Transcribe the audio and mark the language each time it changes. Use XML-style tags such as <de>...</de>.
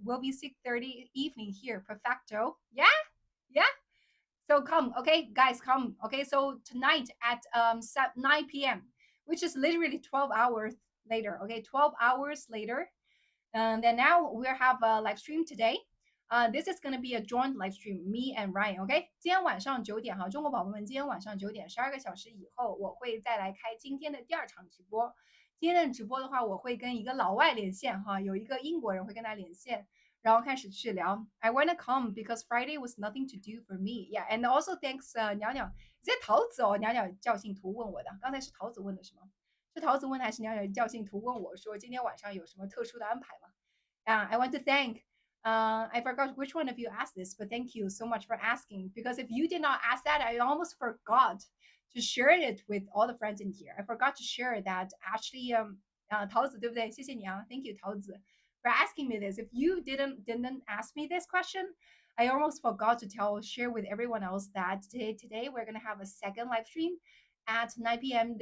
<en>We'll be 6:30 evening here. Perfecto. Yeah, yeah. So come, okay, guys, come. Okay, so tonight at 9 p.m., which is literally 12 hours later. Okay, 12 hours later. And then now we'll have a live stream today. This is gonna be a joint live stream, me and Ryan.</en> <zh>OK，今天晚上9点哈，中国宝宝们，今天晚上9点，12个小时以后，我会再来开今天的第二场直播。今天的直播的话，我会跟一个老外连线哈，有一个英国人会跟他连线，然后开始去聊。</zh> <en>I wanna come because Friday was nothing to do for me. Yeah, and also thanks</en> <zh>鸟鸟，这桃子哦，鸟鸟叫信徒问我的，刚才是桃子问的是吗？是桃子问还是鸟鸟叫信徒问我说今天晚上有什么特殊的安排吗？</zh> <en>I want to thank. I forgot which one of you asked this, but thank you so much for asking. Because if you did not ask that, I almost forgot to share it with all the friends in here. I forgot to share that actually.</en> <zh>桃子对不对？谢谢你啊，</zh> <en>Thank you 桃子 for asking me this. If you didn't ask me this question, I almost forgot to share with everyone else that today we're gonna have a second live stream at 9 p.m.</en>